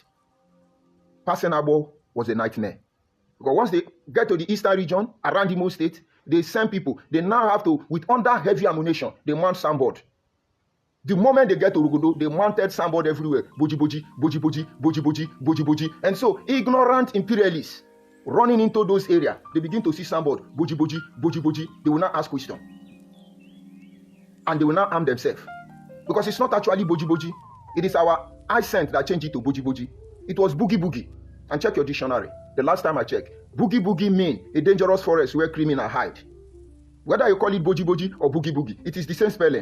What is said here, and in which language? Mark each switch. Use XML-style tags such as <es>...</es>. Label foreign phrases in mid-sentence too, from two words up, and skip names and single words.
<en>Passing Abo was a nightmare. Because once they get to the eastern region, around Imo State, they send people. They now have to, with under heavy ammunition, they mount sandboard. The moment they get to Rugodo, they mounted sandboard everywhere. Boji boji, boji boji, boji boji, boji boji. And so, ignorant imperialists running into those areas, they begin to see sandboard, boji boji, boji boji. They will not ask questions. And they will not arm themselves. Because it's not actually boji boji. It is our accent that changed it to boji boji. It was boogie boogie. And check your dictionary. The last time I checked, boogie boogie mean a dangerous forest where criminals hide. Whether you call it boji boji or boogie boogie, it is the same spelling.</en>